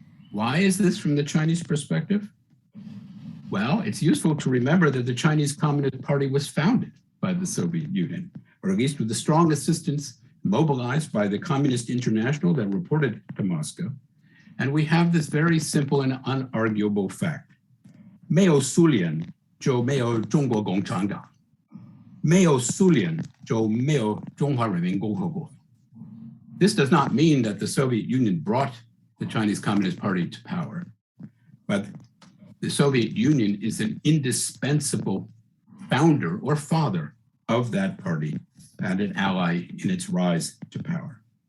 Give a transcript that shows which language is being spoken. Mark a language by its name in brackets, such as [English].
[English] Why is this from the Chinese perspective? Well, it's useful to remember that the Chinese Communist Party was founded by the Soviet Union, or at least with the strong assistance mobilized by the Communist International that reported to Moscow. And we have this very simple and unarguable fact. [Chinese] 没有苏联就没有中国共产党，没有苏联就没有中华人民共和国。 [English] This does not mean that the Soviet Union brought the Chinese Communist Party to power, but the Soviet Union is an indispensable founder or father of that party and an ally in its rise to power.